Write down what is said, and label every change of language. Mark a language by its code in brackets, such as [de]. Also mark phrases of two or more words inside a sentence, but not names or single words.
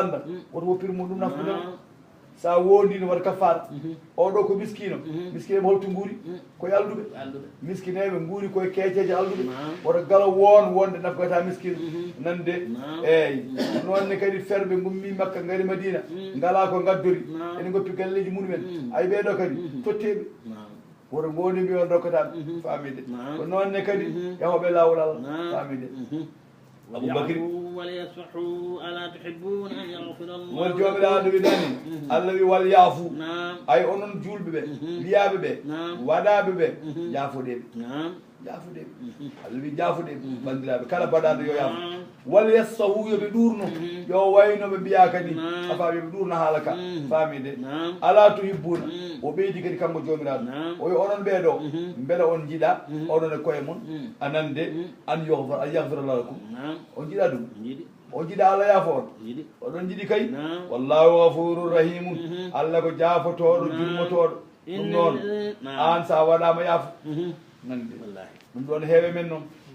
[ff] banda woto woppir mum ɗum nafudema sa wondi no waɗa kafara oɗo ko miskino miskineɓe holto guuri koye alduɓe miskineɓe guuri koye keeceje alduɓe woto gala wonde nafgata miskino nande eyyi nonne kadi ferɓe gummi makka gaari madina ngala ko gaddori ene goppi galleji muɗumen ay ɓeɗo kadi totteɓe woto goni mbi on dokkataɓe famide ko nonne kadi yahoɓe lawol Allah famide aboubacry [ar] وليصفحوا ألا تحبون أن يغفر الله [ff] won jomiraɗo wi nani Allah wi [ar] وليعفوا [ff] ay onon julɓe ɓe wiyaɓe ɓe waɗaɓe ɓe jaafoɗeɓe jaafoɗeɓe Allah wi jaafoɗeɓe bandiraɓe kala baɗaɗo yo yaafo [ar] وليصفحوا [ff] yoɓe ɗurno yo waynoɓe mbiya kadi afa yoɓe ɗurno haala ka famide [ar] ألا تحبون [ff] o ɓeydi kadi kanko jomiraɗo o wi onon ɓeɗo beele on jiiɗa onon e koye mon anande [ar] أن يغفر الله لكم [ff] on jiiɗa ɗum o jiiɗa Allah yaafo on oɗon jiiɗi kay [ar] والله غفور رحيم [ff] Allah ko jaafotoɗo jurmotoɗo ɗum noon an sa waɗama yaafo nande ɗum ɗon heewe men noon